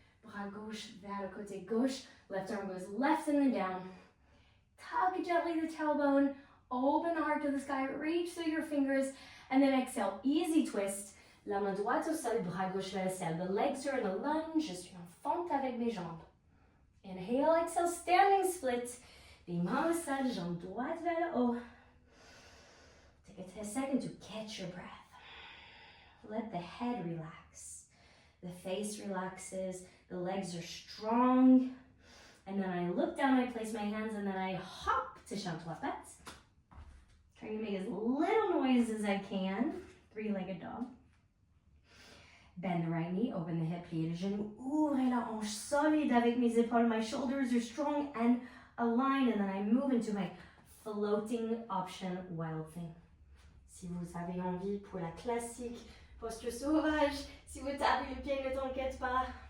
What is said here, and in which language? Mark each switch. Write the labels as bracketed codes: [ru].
[fr] Bras gauche vers le côté gauche. [en] Left arm goes left and then down. Tug gently the tailbone. Open the heart to the sky. Reach through your fingers. And then exhale. Easy twist. [fr] La main droite au sol. Bras gauche vers le ciel. [en] The legs are in a lunge. [fr] Je suis en fente avec mes jambes. [en] Inhale, exhale, standing split. [fr] Les mains au sol, jambe droite vers le haut. [en] Take a second to catch your breath. Let the head relax. The face relaxes. The legs are strong. And then I look down, I place my hands, and then I hop to [fr] chant trois pattes. [en] Trying to make as little noise as I can. Three-legged dog. Bend the right knee, open the hip, [fr] pliez le genou, ouvrez la hanche solide avec mes épaules. [en] My shoulders are strong and aligned, and then I move into my floating option wild thing. [fr] Si vous avez envie pour la classique posture sauvage, si vous tapez le pied, ne t'inquiète pas.